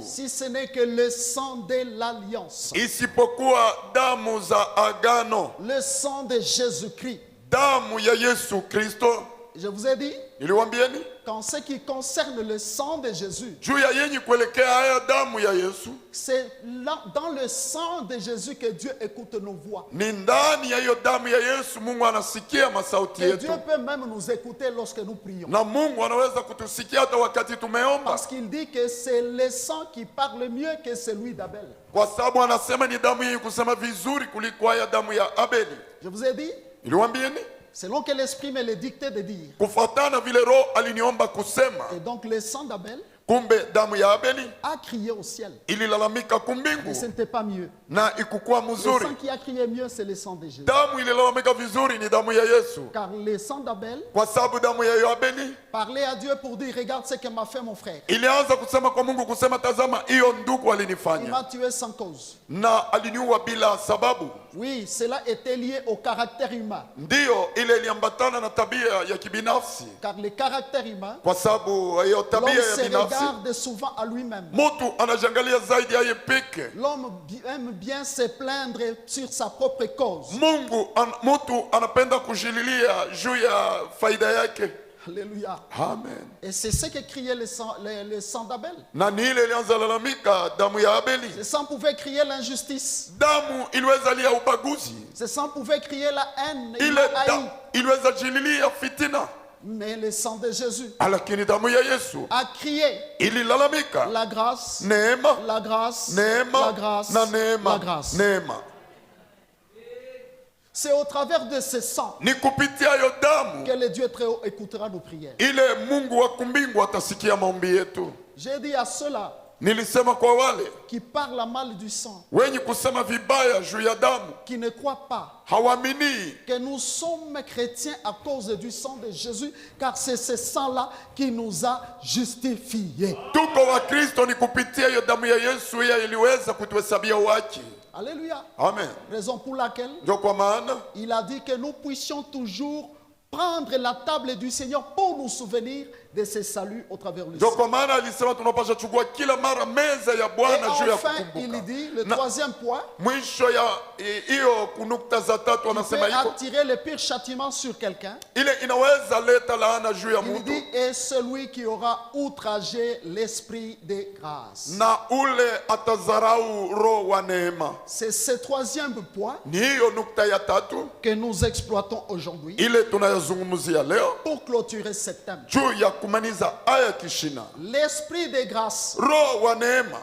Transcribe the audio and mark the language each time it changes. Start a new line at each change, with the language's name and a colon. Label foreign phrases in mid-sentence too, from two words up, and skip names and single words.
French: si ce n'est que le sang de l'alliance,
Swahili: isipokuwa damu za agano,
French: le sang de Jésus-Christ?
Swahili: damu ya Yesu Kristo.
French: Je vous ai dit,
Swahili: niliwaambieni
French: qu'en ce qui concerne le sang de Jésus,
Swahili: juu ya yenye kuelekea haya damu ya Yesu,
French: c'est dans le sang de Jésus que Dieu écoute nos voix.
Swahili: ni ndani ya hiyo damu ya Yesu Mungu anasikia masauti
French: Et Dieu
Swahili: yetu,
French: peut même nous écouter lorsque nous prions.
Swahili: na Mungu anaweza kutusikia hata wakati tumeomba,
French: Parce qu'il dit que c'est le sang qui parle mieux que celui d'Abel.
Swahili: kwa sababu anasema ni damu yenye kusema vizuri kuliko haya damu ya Abeli.
French: Je vous ai dit,
Swahili: Niliwaambieni
French: selon que l'Esprit me le dictait de dire.
Swahili: kufuatana vile Roho aliniomba kusema,
French: Et donc le sang d'Abel
Swahili: kumbe damu ya Abeli
French: a crié au ciel.
Swahili: ililalamika
French: Mais ce
Swahili: kumbingu
French: n'était pas mieux.
Swahili: na ikukuwa
French: Le
Swahili: mzuri.
French: sang qui a crié mieux, c'est le sang de Jésus.
Swahili: Damu ililalamika vizuri ni damu ya Yesu,
French: Car le sang d'Abel
Swahili: kwa sababu damu ya Abeli
French: parlait à Dieu pour dire, regarde ce que m'a fait mon frère.
Swahili: ilianza kusema kwa Mungu, kusema tazama, hiyo ndugu
French: Il
Swahili: alinifanya
French: m'a tué sans cause.
Swahili: na aliniua bila sababu.
French: Oui, cela était lié au caractère humain.
Swahili: Ndiyo, ile iliambatana na tabia ya kibinafsi,
French: Car le caractère humain,
Swahili: kwa sababu hiyo
French: l'homme
Swahili: tabia ya
French: se
Swahili: binafsi,
French: regarde souvent à lui-même.
Swahili: mtu anajangalia zaidi ya yeye peke.
French: L'homme aime bien se plaindre sur sa propre cause.
Swahili: Mtu anapenda kujililia juu ya faida yake.
French: Alléluia.
Swahili: Amen.
French: Et c'est ce que criait le sang d'Abel.
Swahili: Na ni ile ilianza lalamika damu ya Abeli.
French: Ce sang pouvait crier l'injustice.
Swahili: Damu iliweza lia ubaguzi,
French: Ce sang pouvait crier la haine. Il
Swahili: ile
French: m'a haï.
Swahili: iliweza jililia fitina,
French: Mais le sang de Jésus
Swahili: lakini damu ya Yesu
French: a crié
Swahili: ililalamika
French: la grâce,
Swahili: neema,
French: la grâce,
Swahili: neema
French: la grâce,
Swahili: na neema,
French: la grâce.
Swahili: neema.
French: C'est au travers de ce sang
Swahili: Ni kupitia hiyo damu
French: que le Dieu très haut écoutera nos prières.
Swahili: ile Mungu wa kumbingu atasikia maombi yetu.
French: J'ai dit à ceux-là
Swahili: Nilisema kwa wale
French: qui parlent mal du sang,
Swahili: wenye kusema vibaya juu ya damu,
French: qui ne croient pas
Swahili: hawaamini
French: que nous sommes chrétiens à cause du sang de Jésus, car c'est ce sang-là qui nous a justifiés.
Swahili: tuko wa Kristo ni kupitia hiyo damu ya Yesu ya iliweza kutuhesabia haki.
French: Alléluia.
Swahili: Amen.
French: Raison pour laquelle
Swahili: Ndio kwa maana
French: il a dit que nous puissions toujours prendre la table du Seigneur pour nous souvenir de ses saluts au travers du
Swahili: ndio
French: sang.
Swahili: kwa maana alisema tunapaswa chukua kila mara meza ya
French: Et
Swahili: Bwana juu ya
French: enfin, il
Swahili: kukumbuka.
French: dit, le
Swahili: Na-
French: troisième point,
Swahili: Mwisho ya hiyo kunukta za tatu
French: peut
Swahili: anasema iko
French: attirer le pire châtiment sur quelqu'un.
Swahili: ile inaweza leta laana juu ya
French: Il
Swahili: mtu,
French: dit, et celui qui aura outragé l'esprit de grâce.
Swahili: na ule atazarau roho wa neema.
French: C'est ce troisième point
Swahili: Ni hiyo nukta ya tatu
French: que nous exploitons aujourd'hui
Swahili: ile tunayozungumzia leo
French: pour clôturer ce thème.
Swahili: juu ya kumaliza aya kishina.
French: L'esprit de grâce,
Swahili: Roho wa neema